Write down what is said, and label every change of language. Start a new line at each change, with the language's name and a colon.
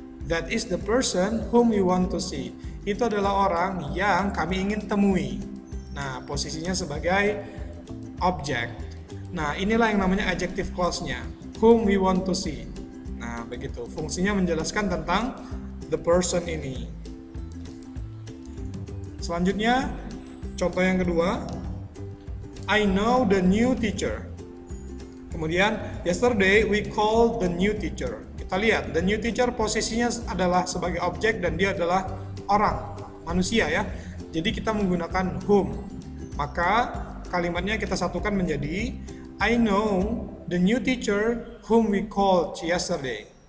English: That is the person whom we want to see.
Indonesian: Itu adalah orang yang kami ingin temui. Nah, posisinya sebagai objek. Nah, inilah yang namanya adjective clause-nya.
English: Whom we want to see.
Indonesian: Nah, begitu. Fungsinya menjelaskan tentang the person ini. Selanjutnya, contoh yang kedua.
English: I know the new teacher.
Indonesian: Kemudian,
English: yesterday we called the new teacher.
Indonesian: Kita lihat, the new teacher posisinya adalah sebagai objek dan dia adalah orang, manusia ya. Jadi kita menggunakan whom. Maka kalimatnya kita satukan menjadi
English: I know the new teacher whom we called yesterday.